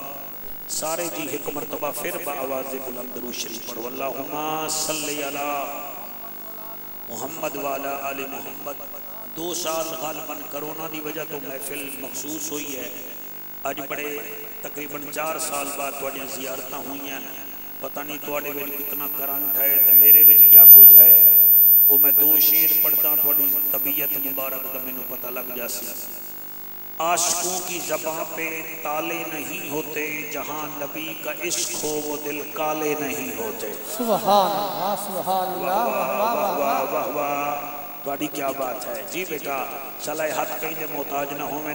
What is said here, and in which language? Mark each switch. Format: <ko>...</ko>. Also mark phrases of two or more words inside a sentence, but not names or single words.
<pa>سارے جی ایک مرتبہ پھر بآواز بلند درود شریف پڑھو۔</pa> <ar>اللہم صلی علی محمد والا آل محمد۔</ar> <pa>2 سال غالباً کرونا دی وجہ تو محفل مخصوص ہوئی ہے۔ اج بڑے تقریباً 4 سال بعد تواڈیاں زیارتاں ہوئی ہیں۔ پتہ نہیں تواڈے وچ کتنا کرنٹ ہے تے میرے وچ کیا کچھ ہے۔ وہ میں 2 شعر پڑھدا تواڈی طبیعت مبارک دا مینوں پتہ لگ جاسی۔</pa> <ur>عاشقوں کی زباں پہ تالے نہیں ہوتے، جہاں نبی کا عشق ہو وہ دل کالے نہیں ہوتے۔</ur> <ar>سبحان اللہ، سبحان اللہ،</ar> <pa>واہ واہ واہ واہ واہ، تواڈی کیا بات ہے جی بیٹا، صلاح ہاتھ کہیں دے محتاج نہ ہوئے۔</pa>